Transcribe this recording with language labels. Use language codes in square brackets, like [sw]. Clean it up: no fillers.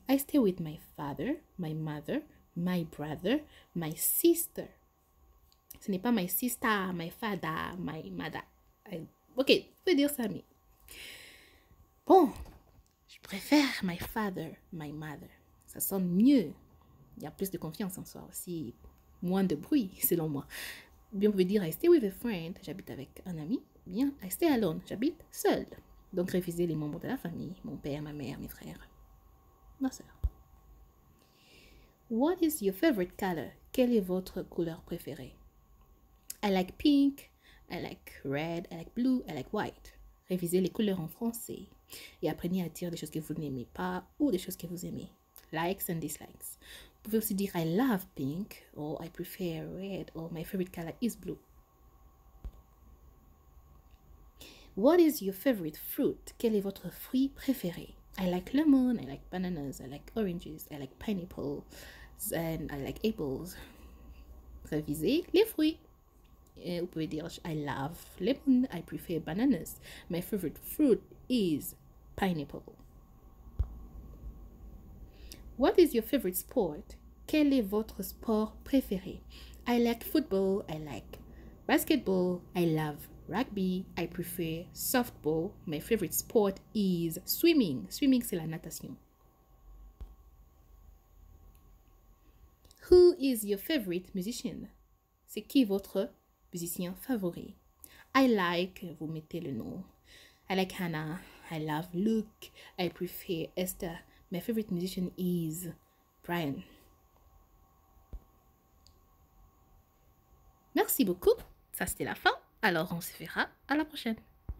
[en] I stay with my father, my mother, my brother, my sister. [fr] Ce n'est pas [en] my sister, my father, my mother. [fr] Ok, vous pouvez dire ça, mais... Bon, je préfère [en] my father, my mother. [fr] Ça sonne mieux. Il y a plus de confiance en soi aussi. Moins de bruit, selon moi. Bien, vous pouvez dire [en] I stay with a friend. [fr] J'habite avec un ami. Bien, [en] I stay alone. [fr] J'habite seul. Donc, révisez les membres de la famille. Mon père, ma mère, mes frères. Ma soeur. [en] What is your favorite color? [fr] Quelle est votre couleur préférée? [en] I like pink. I like red, I like blue, I like white. [fr] Révisez les couleurs en français et apprenez à dire des choses que vous n'aimez pas ou des choses que vous aimez. [en] Likes and dislikes. [fr] Vous pouvez aussi dire [en] I love pink or I prefer red or my favorite color is blue. What is your favorite fruit? [fr] Quel est votre fruit préféré? [en] I like lemon, I like bananas, I like oranges, I like pineapple, and I like apples. [fr] Révisez les fruits. Et vous pouvez dire [en] I love lemon, I prefer bananas. My favorite fruit is pineapple. What is your favorite sport? [fr] Quel est votre sport préféré? [en] I like football, I like basketball, I love rugby, I prefer softball. My favorite sport is swimming. [fr] Swimming, c'est la natation. [en] Who is your favorite musician? [fr] C'est qui votre musicien favori? [en] I like, [fr] vous mettez le nom. [en] I like Hannah, I love Luke, I prefer Esther. My favorite musician is Brian. [fr] Merci beaucoup. Ça, c'était la fin. Alors, on se verra à la prochaine.